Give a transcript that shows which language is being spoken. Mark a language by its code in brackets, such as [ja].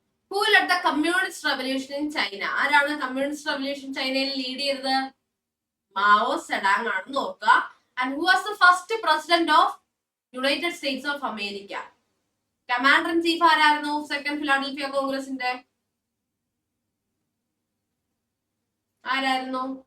[en] Who led the communist revolution in China? [ml] ആരാണ് communist revolution ചൈനയിൽ lead ചെയ്തത്? Mao സെഡാങ് ആണ്. നോക്കുക. [en] And who was the first president of United States of America? [ml] Commander in chief ആരായിരുന്നു second Philadelphia കോൺഗ്രസിന്റെ? ആരായിരുന്നു?